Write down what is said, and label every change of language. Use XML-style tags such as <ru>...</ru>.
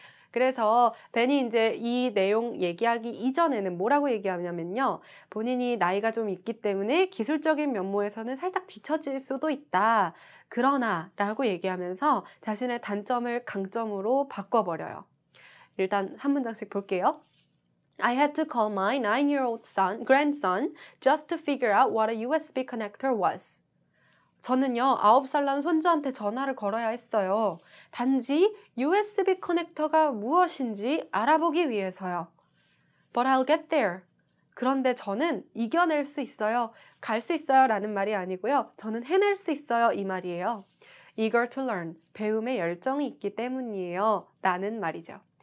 <ko>그래서 벤이 이제 이 내용 얘기하기 이전에는 뭐라고 얘기하냐면요. 본인이 나이가 좀 있기 때문에 기술적인 면모에서는 살짝 뒤처질 수도 있다. 그러나 라고 얘기하면서 자신의 단점을 강점으로 바꿔버려요. 일단 한 문장씩 볼게요.</ko> <en>I had to call my 9-year-old grandson just to figure out what a USB connector was.</en> <ko>저는요, 9살 난 손주한테 전화를 걸어야 했어요. 단지 USB 커넥터가 무엇인지 알아보기 위해서요.</ko> <en>But I'll get there.</en> <ko>그런데 저는 이겨낼 수 있어요. 갈 수 있어요 라는 말이 아니고요. 저는 해낼 수 있어요 이 말이에요.</ko> <en>Eager to learn.</en> <ko>배움에 열정이 있기 때문이에요 라는 말이죠.</ko>